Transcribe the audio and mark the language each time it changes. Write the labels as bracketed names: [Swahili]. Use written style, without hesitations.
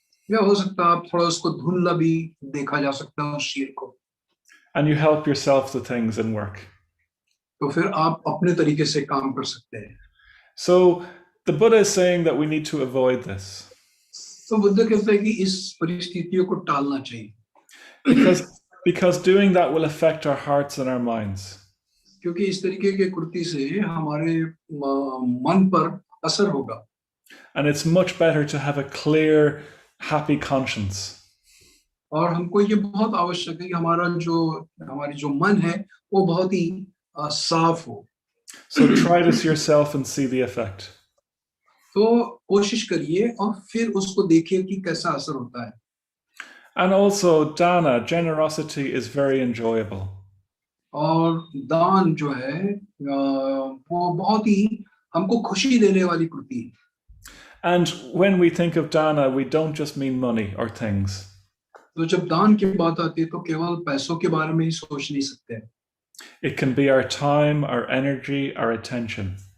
[Hindi] या हो सकता है आप थोड़ा उसको धुंधला भी देखा जा सकता है उस शील को. [English] And you help yourself to things in work. [Hindi] तो फिर आप अपने तरीके से काम कर सकते हैं. [English] So the Buddha is saying that we need to avoid this. [Hindi] तो बुद्ध कहते हैं कि इस परिस्थितियों को टालना चाहिए. [English] Because doing that will affect our hearts and our minds. [Hindi] क्योंकि इस तरीके के कृति से हमारे मन पर असर होगा. [English] And it's much better to have a clear, happy conscience. [Hindi] और हमको ये बहुत आवश्यक है कि हमारी जो मन है वो बहुत ही साफ हो. [English] So try this yourself and see the effect. [Hindi] तो कोशिश करिए और फिर उसको देखिए कि कैसा असर होता है. [English] And also dana, generosity is very enjoyable. [Hindi] और दान जो है वो बहुत ही हमको खुशी देने वाली कृति है. [English] And when we think of dana, we don't just mean money or things. [Hindi] तो जब दान की बात आती है तो केवल पैसों के बारे में ही सोच नहीं सकते. [English] It can be our time, our energy, our attention.